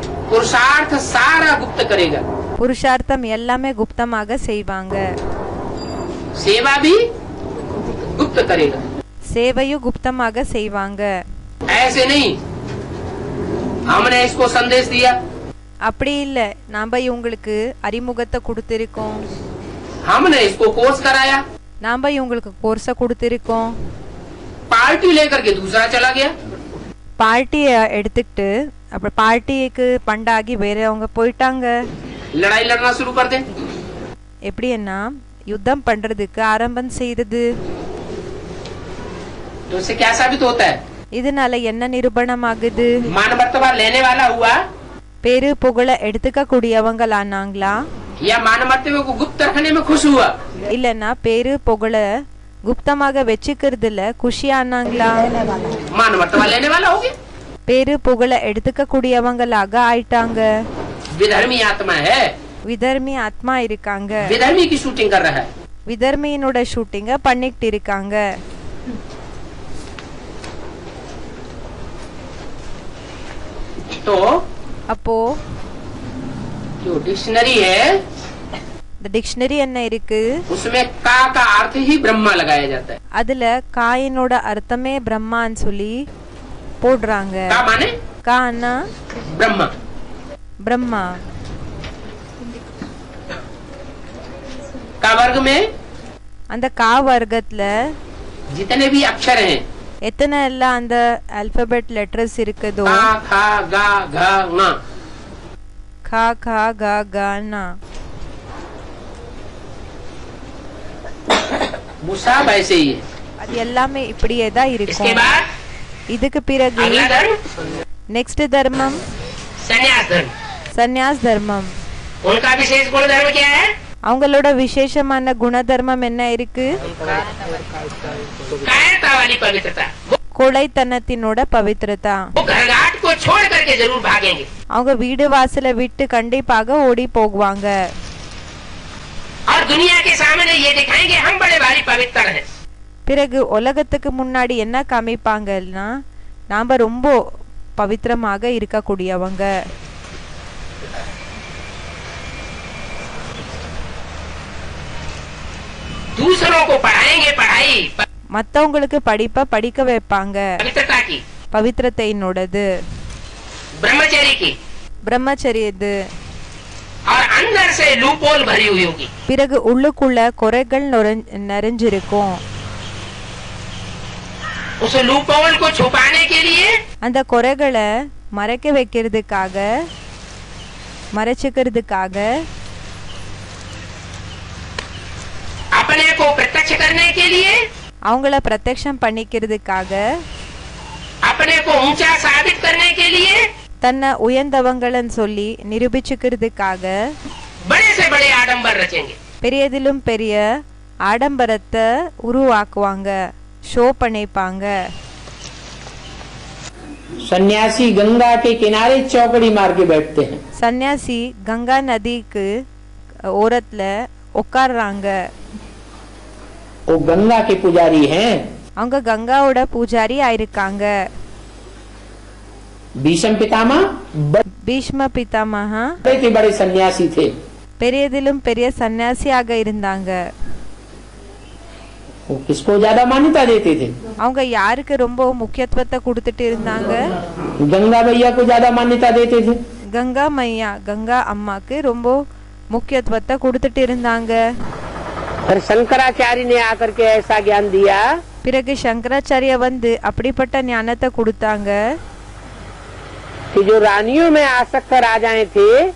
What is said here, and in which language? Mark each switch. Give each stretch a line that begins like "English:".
Hindi: पुरुषार्थ सारा गुप्त करेगा।
Tamil: புருஷார்த்தம் எல்லாமே குப்தமாக செய்வாங்க.
Hindi: सेवा भी गुप्त करेगा।
Tamil: சேவையும் குப்தமாக செய்வாங்க.
Hindi: ऐसे नहीं हमने इसको संदेश दिया
Tamil: அப்படி இல்ல, நாம இவங்களுக்கு அறிமுகத்தை கொடுத்திருக்கோம்,
Hindi: हमने इसको कोर्स कराया
Tamil: நாம இவங்களுக்கு கோர்ஸ கொடுத்திருக்கோம்,
Hindi: पार्टी लेकर के दूसरा चला गया।
Tamil: பார்ட்டிய எடுத்துக்கிட்டு அப்புறம் பார்ட்டிக்கு பண்டாகி வேறவங்க போயிட்டாங்க.
Hindi: लड़ाई लड़ना शुरू कर दे।
Tamil: எப்படின்னா யுத்தம் பண்றதுக்கு ஆரம்பம் செய்தது.
Hindi: तो इससे क्या साबित होता है?
Tamil: இதனால என்ன நிரூபணமாகுது?
Hindi: मान मर्तबा लेने वाला हुआ
Tamil: பேரு புகழ எடுத்துக்க கூடியவங்களானாங்களா?
Hindi: या मान मर्तबे को गुप्त रखने में खुश हुआ?
Tamil: இல்லன்னா பேரு புகழ குப்தமாக வச்சுக்கிறதுல குஷியானாங்களா?
Hindi: मान मर्तबा लेने वाला हो गया।
Tamil: பேரு புகழ எடுத்துக்க கூடியவங்களாக ஆயிட்டாங்க.
Hindi: विधर्मी आत्मा है।
Tamil: விதர்மி ஆத்மா இருக்காங்க.
Hindi: विधर्मी की शूटिंग कर रहा है।
Tamil: விதர்மியினோட ஷூட்டிங்க பண்ணிக்கிட்டு இருக்காங்க.
Hindi: तो
Tamil: அப்போ
Hindi: जो डिक्शनरी है
Tamil: இந்த டிக்ஷனரி என்ன இருக்கு?
Hindi: उसमें का अर्थ ही ब्रह्मा लगाया जाता है।
Tamil: அதுல காயினோட அர்த்தமே பிரம்மான்னு சொல்லி போடுறாங்க.
Hindi: का माने
Tamil: கானா
Hindi: ब्रह्मा।
Tamil: பிரம்மா.
Hindi: का वर्ग में
Tamil: அந்த கா வர்க்கத்துல
Hindi: जितने भी अक्षर हैं
Tamil: எத்தனை எல்லாம் அந்த
English: alphabet letters
Tamil: இருக்குதோ
Hindi: का खा गा घा ङा
Tamil: கா கா கா கா நா
Hindi: वो सब ऐसे ही है।
Tamil: அது எல்லாமே இப்படியே தான்
Hindi: इसके
Tamil: இருக்கும்.
Hindi: बाद
Tamil: இதுக்கு பிறகு
Hindi: अगला धर्म
Tamil: நெக்ஸ்ட் தர்மம்
Hindi: संन्यास धर्म।
Tamil: சந்நியாஸ் தர்மம்.
Hindi: उनका विशेष गुण धर्म क्या है?
Tamil: அவங்களோட விசேஷமான குண தர்மம் என்ன இருக்கு?
Hindi: कायरता वाली पवित्रता।
Tamil: கொலைத்தனத்தினோட பவித்ரதா.
Hindi: वो घरघाट को छोड़ करके जरूर भागेंगे।
Tamil: அவங்க வீடு வாசலை விட்டு கண்டிப்பாக ஓடி போகுவாங்க.
Hindi: और दुनिया के सामने ये दिखाएंगे हम बड़े भारी पवित्र हैं।
Tamil: பிறகு உலகத்துக்கு முன்னாடி என்ன காமிப்பாங்கன்னா நாம ரொம்ப பவித்திரமாக இருக்கக்கூடியவங்க.
Hindi: दूसरों को पढ़ाएंगे पढ़ाई
Tamil: மத்தவங்களுக்கு படிப்ப படிக்க வைப்பாங்க.
Hindi: पवित्रता की,
Tamil: பவித்திரத்தையினோடது,
Hindi: ब्रह्मचर्य की,
Tamil: பிரம்மச்சரியது.
Hindi: और अंदर से लूपोल भरी हुई होगी।
Tamil: பிறகு உள்ளுக்குள்ள குறைகள் நிறைஞ்சிருக்கும்.
Hindi: उस लूपोल को छुपाने के लिए
Tamil: அந்த குறைகளை மறைக்க வைக்கிறதுக்காக மறைச்சுக்கிறதுக்காக
Hindi: अपने को प्रत्यक्ष करने के लिए,
Tamil: அவங்கள பிரத்யக்ஷம் பண்ணிக்கிறதுக்காக,
Hindi: अपने को ऊंचा साबित करने के लिए,
Tamil: தன்னை உயர்ந்தவங்கன்னு சொல்லி நிரூபிச்சுக்கிறதுக்காக
Hindi: बड़े से बड़े आडंबर रचेंगे.
Tamil: பெரியதிலும் பெரிய ஆடம்பரத்தை உருவாக்குவாங்க, ஷோ பண்ணிப்பாங்க.
Hindi: सन्यासी गंगा के किनारे चौकड़ी मार के बैठते हैं.
Tamil: சன்னியாசி கங்கா நதிக்கு ஓரத்துல உட்கார்றாங்க.
Hindi: वो गंगा के पुजारी हैं.
Tamil: அவங்க கங்காவோட பூஜாரி ஆயிருக்காங்க.
Hindi: भीष्म पितामह
Tamil: பீஷ்ம பிதாமகா
Hindi: बड़े के बड़े सन्यासी थे.
Tamil: பெரியதிலும் பெரிய சன்னியாசியாக இருந்தாங்க.
Hindi: वो किसको ज्यादा मान्यता देते थे?
Tamil: அவங்க யாருக்கு ரொம்ப முக்கியத்துவத்தை கொடுத்துட்டு இருந்தாங்க?
Hindi: गंगा मैया को ज्यादा मान्यता देते थे.
Tamil: கங்கா மையா, கங்கா அம்மாக்கு ரொம்ப முக்கியத்துவத்தை கொடுத்துட்டு இருந்தாங்க.
Hindi: फिर शंकराचार्य ने आकर के ऐसा ज्ञान दिया.
Tamil: பிறகு சங்கராச்சாரிய வந்து அப்படிப்பட்ட ஞானத்தை கொடுத்தாங்க.
Hindi: कि जो रानियों में आसक्त राजाएं थे,